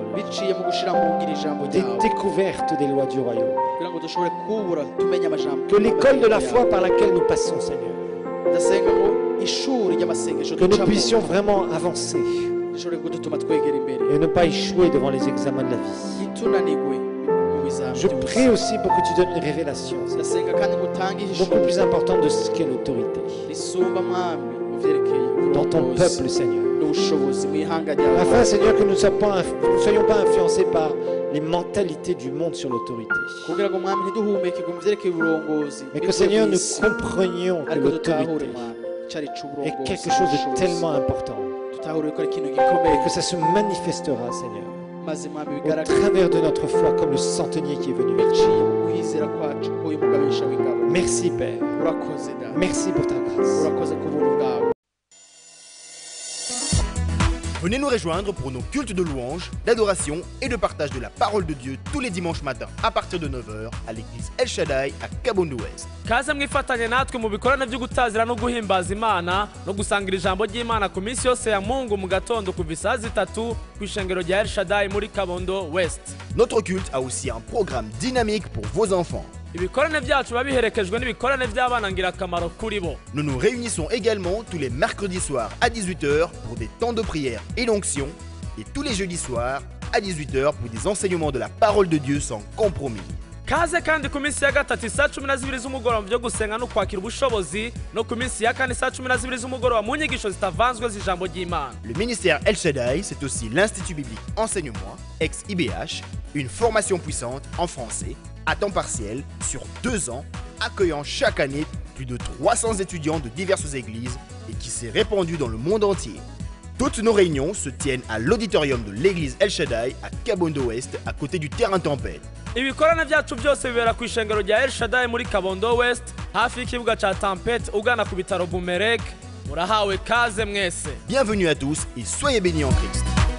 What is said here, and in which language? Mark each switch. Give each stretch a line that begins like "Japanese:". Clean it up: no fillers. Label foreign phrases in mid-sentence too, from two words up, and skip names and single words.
Rundi: biciye mu gushira mu ngiro ijambo
French: des
Rundi: ryawe
French: découvertes des lois du royaume.
Rundi: kugira ngo dushobore kubura tumenye amajambo
French: Que l'école de la foi par laquelle nous passons, Seigneur,
Rundi: ndasenga ngo ishuri ry'amasengesho
French: que nous
Rundi: ducamo
French: puissions vraiment avancer
Rundi: rishobore kudutuma twegera imbere
French: et ne pas échouer devant les examens de la vie.
Rundi: ntitunanigwe mu bizami
French: Je
Rundi: byose.
French: prie aussi pour que tu donnes une révélation, Seigneur,
Rundi: ndasenga kandi ngo utange
French: beaucoup
Rundi: ihishuri
French: plus importante de ce qu'est l'autorité
Rundi: risumba mwami mu vyerekeye
French: dans ton
Rundi: uburongozi
French: peuple, Seigneur.
Rundi: n'ubushobozi mu ihanga ryawe
French: Afin, Seigneur, que nous ne soyons pas influencés par les mentalités du monde sur l'autorité.
Rundi: kugira ngo mwami ntiduhumekegwe mu vyerekeye uburongozi
French: Mais que,
Rundi: bivuye
French: Seigneur,
Rundi: mu
French: nous
Rundi: isi.
French: comprenions que
Rundi: ariko dutahure
French: l'autorité
Rundi: mwami icari
French: est
Rundi: c'uburongozi
French: quelque chose de
Rundi: n'ubushobozi.
French: tellement important
Rundi: dutahure ko ari ikintu gikomeye
French: et que ça se manifestera, Seigneur,
Rundi: maze mwami
French: au
Rundi: bigaragara
French: travers de notre foi, comme le centenier qui est venu.
Rundi: biciye mu kwizera kwacu k'uyu mugabisha w'ingabo
French: Merci, Père.
Rundi: urakoze data
French: Merci pour ta grâce.
Rundi: urakoze ku buntu bwawe.
French: Venez nous rejoindre pour nos cultes de louange, d'adoration et de partage de la parole de Dieu tous les dimanches matins à partir de 9h à l'église El Shaddai à Kabondo Ouest.
Rundi: kaze mwifatanye natwe mu bikorane byo gutazira no guhimbaza imana no gusangira ijambo ry'imana ku minsi yose ya mungu mu gatondo kuva isaha 3 ku ishengero rya El Shaddai muri Kabondo West.
French: Notre culte a aussi un programme dynamique pour vos enfants.
Rundi: ibikorane byacu biba biherekejwe n'ibikorane by'abana ngirakamaro kuri bo.
French: Nous nous réunissons également tous les mercredis soirs à 18h pour des temps de prière et d'onction et tous les jeudis soirs à 18h pour des enseignements de la parole de Dieu sans compromis.
Rundi: kaze kandi ku minsi ya gatatu isaa 12 z'umugoroba byo gusenga no kwakira ubushobozi no ku minsi ya kane saa 12 z'umugoroba mu nyigisho zitavanzwe z'ijambo ry'imana.
French: Le ministère El Shaddai, c'est aussi l'Institut biblique Enseignement, ex-IBH, une formation puissante en français, à temps partiel, sur 2 ans, accueillant chaque année plus de 300 étudiants de diverses églises et qui s'est répandu dans le monde entier. Toutes nos réunions se tiennent à l'auditorium de l'église El Shaddai à Kabondo Ouest, à côté du terrain Tempête.
Rundi: ibikorane byacu byose bibera ku ishengero rya El Shaddai muri Kabondo West hafi y'ikibuga ca Tempête ugana ku bitaro Bumerek. Murahawe kaze mwese.
French: Bienvenue à tous et soyez bénis en Christ.